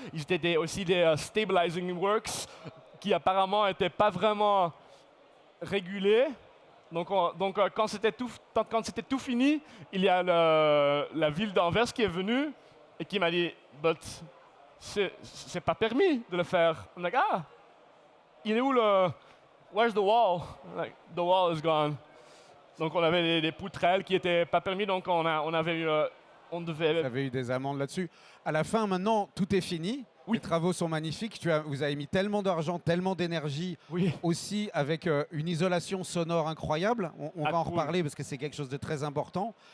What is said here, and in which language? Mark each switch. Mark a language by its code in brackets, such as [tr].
[fr] Ils étaient aussi des stabilizing works qui apparemment n'étaient pas vraiment régulés. Donc quand c'était tout fini, il y a la ville d'Anvers qui est venue et qui m'a dit « But c'est pas permis de le faire. » [en] I'm like [fr] « Ah, il est où le... [en] Where's the wall? » Like, the wall is gone. [fr] Donc on avait des poutrelles qui n'étaient pas permis, donc on devait... Vous avez eu des amendes là-dessus. À la fin, maintenant, tout est fini. Oui. Les travaux sont magnifiques. Vous avez mis tellement d'argent, tellement d'énergie, Oui. aussi avec une isolation sonore incroyable. On va en reparler parce que c'est quelque chose de très important.